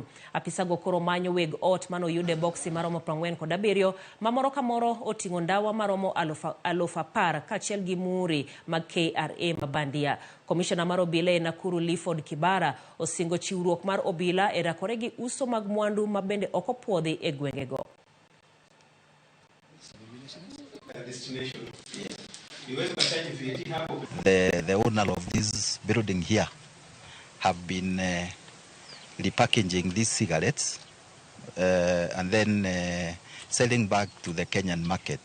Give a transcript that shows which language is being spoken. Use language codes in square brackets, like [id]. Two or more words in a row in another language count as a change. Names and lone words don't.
[luo] Apisago koro manyo weg ot mano yude boxi maromo 47 mamoro kamoro otingo ndawa maromo 10,000 kachiel gi muri mag KRA ma bandia. Commissioner mar obila e Nakuru Liford Kibara osingo chiwruok mar obila e rakore gi uso mag mwandu mabende okopuodhi e gwengego. [en] The owner of this building here have been repackaging these cigarettes and then selling back to the Kenyan market.